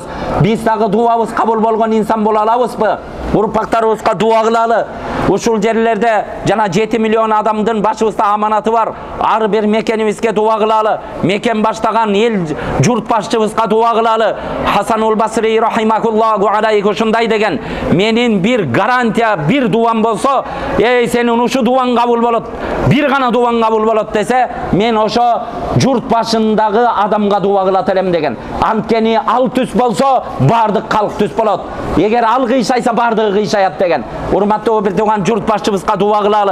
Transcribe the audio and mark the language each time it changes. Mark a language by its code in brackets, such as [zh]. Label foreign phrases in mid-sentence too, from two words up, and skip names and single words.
[ky] Биз дагы дуабыз кабыл болгон инсан боло алабызбы? Урпактарыбызга дуа кылалы. Ушул жерлерде жана 7 миллион адамдын башыбызда аманаты бар. Ар бир мекенибизге дуа кылалы. Мекен баштаган эл журт башчыбызга дуа кылалы. Хасанул Басри [ar] رحمه الله عليه [ky] ушундай деген: менин бир гарантия, бир дуам болсо, сенин ушу дуаң кабыл болот, бир гана дуаң кабыл болот десе, мен ошо журт башындагы адамга дуа кылат элем деген. Анткени ал түз болсо, бардык калк түз болот. Эгер ал кыйшайса, бардыгы кыйшаят деген. Урматтуу бир туган журт башчыбызга дуа кылалы.